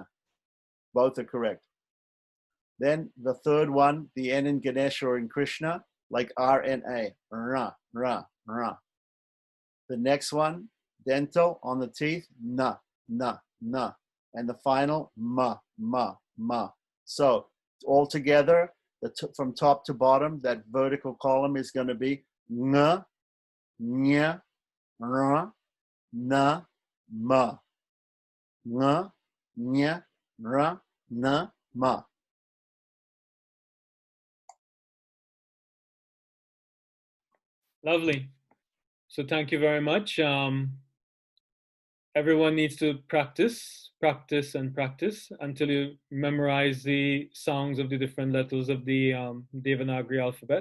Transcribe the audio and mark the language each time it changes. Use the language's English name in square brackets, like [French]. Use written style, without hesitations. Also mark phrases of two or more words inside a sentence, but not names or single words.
[English] Both are correct. Then the third one, the N in Ganesh or in Krishna, like R-N-A, ra, ra, ra. The next one, dental on the teeth, na, na, na. And the final, ma, ma, ma. So all together, from top to bottom, that vertical column is going to be nga, nya, ra, na, ma. Nga, nya, ra, na, ma. Lovely. So thank you very much. Everyone needs to practice, practice, and practice until you memorize the sounds of the different letters of the Devanagari alphabet.